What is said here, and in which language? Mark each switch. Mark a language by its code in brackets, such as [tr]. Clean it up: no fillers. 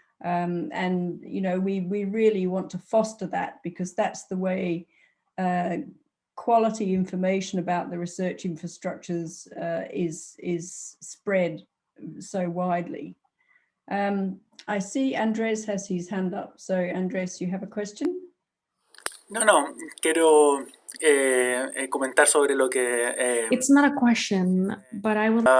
[en] And, you know, we really want to foster that, because that's the way quality information about the research infrastructures is spread so widely. I see Andrés has his hand up. So Andrés, you have a question? [es] No, quiero comentar sobre lo que... [en] It's not a question, but I will...